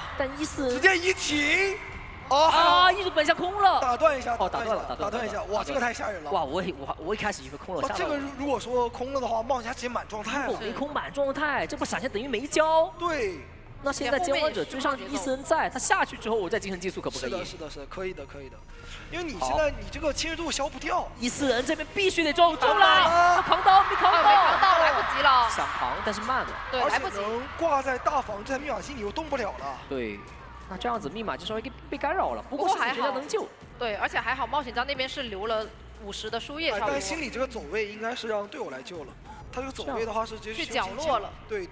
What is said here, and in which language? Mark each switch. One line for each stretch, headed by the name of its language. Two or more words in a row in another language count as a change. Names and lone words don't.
Chinese: 但伊森直接移情，一直本下空了，打斷一下，打斷一下，哇，這個太嚇人了。哇，我一開始以為空了下來。這個如果說空了的話，冒險家直接滿狀態了。沒空滿狀態，這波閃現等於沒交。對。那現在監管者追上去，伊森在，他下去之後，我再進行競速可不可以？是的，可以的。因為你現在你這個侵蝕度消不掉，伊森人這邊必須得中了，他扛刀沒扛到，來不及了，想扛但是慢了，對，來不及。能掛在大房這台密碼機你又動不了了。對，那這樣子密碼機稍微被干擾了，不過心理學家能救。對，而且還好冒險家那邊是留了50的輸液，差不多。但心理這個走位應該是讓隊友來救了，他這個走位的話是直接去角落了。對，